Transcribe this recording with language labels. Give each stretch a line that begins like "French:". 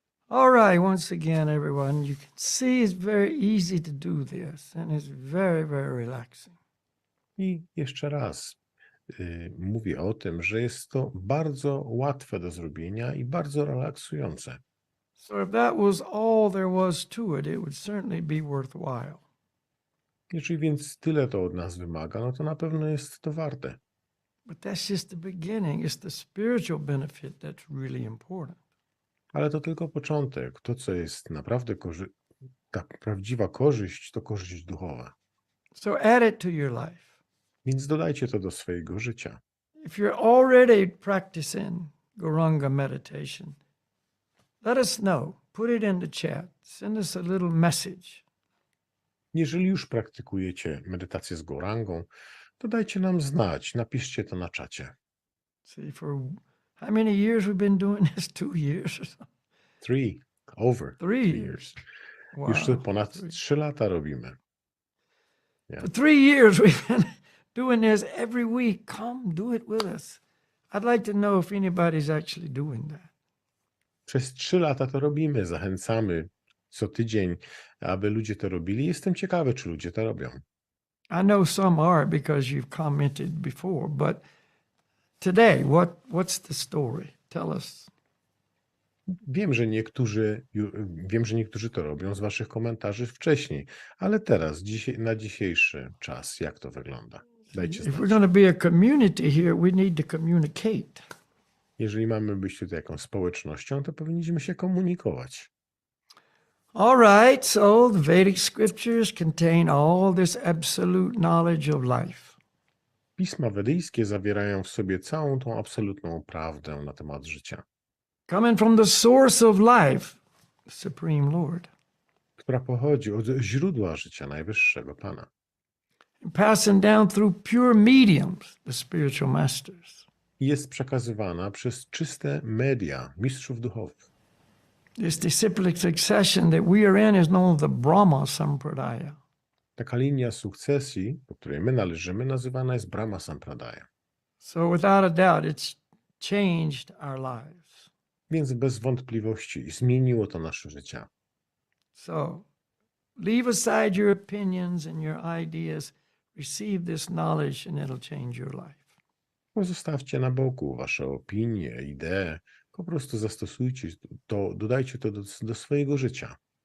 English: All right, once again, everyone, you can see it's very easy to do this, and it's very, very relaxing.
Polish: I jeszcze raz mówię o tym, że jest to bardzo łatwe do zrobienia i bardzo relaksujące.
English: So if that was all there was to it, it would certainly be worthwhile.
Polish: Jeżeli więc tyle to od nas wymaga, no to na pewno jest to warte.
English: But that's just the beginning. It's the spiritual benefit that's really important.
Polish: Ale to tylko początek. To, co jest naprawdę ta prawdziwa korzyść to korzyść duchowa.
English: So add it to your life.
Polish: Więc dodajcie to do swojego życia.
English: If you're already practicing Guranga meditation, let us know. Put it in the chat. Send us a little message.
Polish: Jeżeli już praktykujecie medytację z Gorangą, to dajcie nam znać, napiszcie to na czacie.
English: See, for how many years we've been doing this? 2 years or something? Over 3 years. years. Wow.
Polish: Już to ponad 3 lata robimy.
English: For 3 years we've been doing this every week. Come do it with us. I'd like to know if anybody's actually doing that.
Polish: Przez 3 lata to robimy, zachęcamy co tydzień, aby ludzie to robili. Jestem ciekawy, czy ludzie to robią.
English: I know some are because you've commented before, but today, what's the story? Tell us.
Polish: Wiem, że niektórzy to robią z waszych komentarzy wcześniej, ale teraz, na dzisiejszy czas, jak to wygląda? Dajcie
English: If we're
Polish: znać.
English: going to be a community here, we need to communicate.
Polish: Jeżeli mamy być tutaj jakąś społecznością, to powinniśmy się komunikować.
English: All right, so the Vedic scriptures contain all this absolute knowledge of life.
Polish: Pisma wedyjskie zawierają w sobie całą tą absolutną prawdę na temat życia,
English: Coming from the source of life, the Supreme Lord.
Polish: która pochodzi od źródła życia Najwyższego Pana.
English: And passing down through pure mediums, the spiritual masters.
Polish: I jest przekazywana przez czyste media mistrzów duchowych.
English: This disciplic succession that we are in is known as the Brahma Sampradaya.
Polish: Taka linia sukcesji, do której my należymy, nazywana jest Brahma Sampradaya.
English: So without a doubt, it's changed our lives.
Polish: Więc bez wątpliwości zmieniło to nasze życie.
English: So leave aside your opinions and your ideas. Receive this knowledge and it'll change your life.
Polish: Pozostawcie na boku wasze opinie, idee. Po prostu zastosujcie to, dodajcie to do swojego życia.